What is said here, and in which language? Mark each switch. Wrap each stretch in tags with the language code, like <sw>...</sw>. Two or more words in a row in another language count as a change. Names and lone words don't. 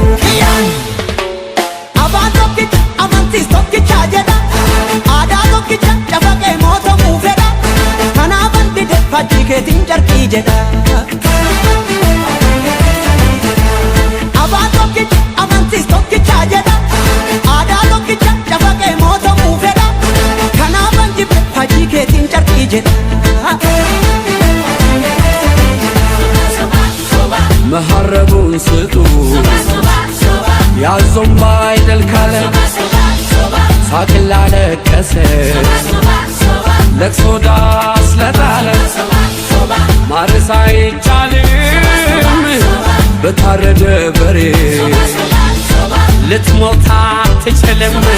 <om>abaan tokkicha amantiis tokkichaa jedha aadaa tokkicha cafaqee mootamuu fedha kanaaban dide fakkii keetiin carqii jedha amantis tokkicha jedha aadaa tokkicha cafaqee mootamuu fedha kanaaban jibbe hajii keetiin carqii jedha</om> <am>መሐረቡን ስጡ ያዞም ባይደል ካለ ሳቅን ላለቀሰ ለቅሶ ዳስ ለጣለ ማረስ አይቻልም በታረደ በሬ ልትሞት አትችልም</am>